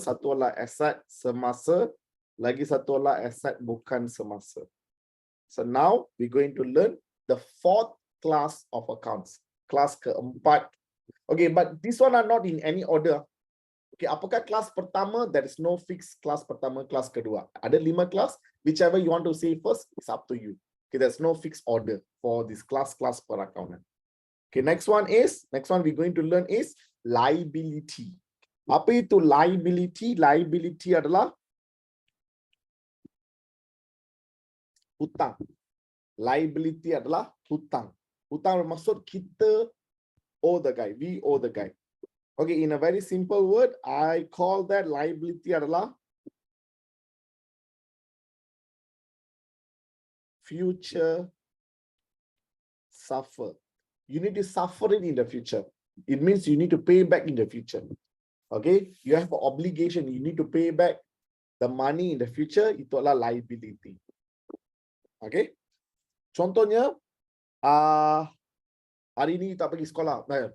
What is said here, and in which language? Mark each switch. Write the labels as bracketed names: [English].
[Malay] Satu adalah aset semasa, lagi satu adalah aset bukan semasa. [English] So now we're going to learn the 4th class of accounts. [Malay] Kelas keempat. [English] Okay, but this one are not in any order. Okay, [Malay] apakah kelas pertama? [English] There is no fixed kelas pertama, kelas kedua. [Malay] Ada 5 kelas. [English] Whichever you want to say first, it's up to you. Okay, there's no fixed order for this class perakaunan. Okay, next one we're going to learn is liability. [Malay] Apa itu liability? Liability adalah hutang. Liability adalah hutang. Hutang bermaksud kita [English] owe the guy. We owe the guy. Okay, in a very simple word, I call that liability adalah future suffer. You need to suffer it in the future. It means you need to pay back in the future. Okay, you have an obligation. You need to pay back the money in the future. [Malay] Itu adalah liability. Okay, contohnya, hari ini tak pergi sekolah.